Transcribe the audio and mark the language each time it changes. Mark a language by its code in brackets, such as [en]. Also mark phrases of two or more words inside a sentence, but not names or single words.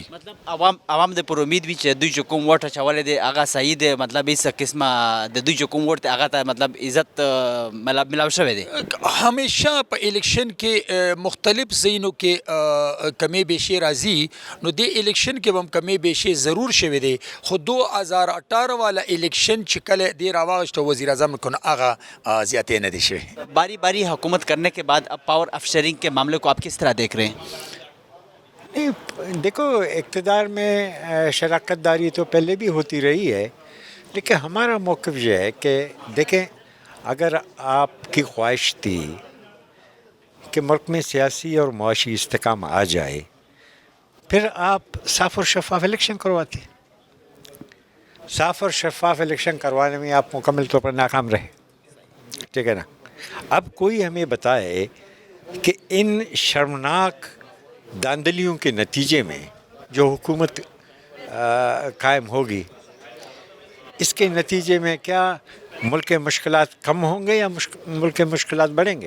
[ps] مطلب عوام د پر امید وي چې دوی چې کوم ووټ اچولی دی هغه صحیح دی، مطلب هېڅ قسمه د دوی چې کوم ووټ دی هغه ته مطلب عزت ملاو شوی دی. همیشه په الیکشن کې مختلف ځایونو کې کمې بیشې راځي، نو دې الیکشن کې به هم کمې بیشې ضرور شوی دی. خو 2018 والا الیکشن چې کله دې راواغشته وزیر اعظم کو هغه زیاتې نه دي شوی. [ur] باری باری حکومت کرنے کے بعد اب [en] power of sharing [ur] کے معاملے کو آپ کس طرح دیکھ رہے ہیں؟ دیکھو اقتدار میں شراکت داری تو پہلے بھی ہوتی رہی ہے، لیکن ہمارا موقف یہ ہے کہ دیکھیں اگر آپ کی خواہش تھی کہ ملک میں سیاسی اور معاشی استحکام آ جائے پھر آپ صاف اور شفاف الیکشن کرواتے. صاف اور شفاف الیکشن کروانے میں آپ مکمل طور پر ناکام رہے، ٹھیک ہے نا. اب کوئی ہمیں بتائے کہ ان شرمناک دھاندلیوں کے نتیجے میں جو حکومت قائم ہوگی، اس کے نتیجے میں کیا ملک کے مشکلات کم ہوں گے یا ملک کے مشکلات بڑھیں گے?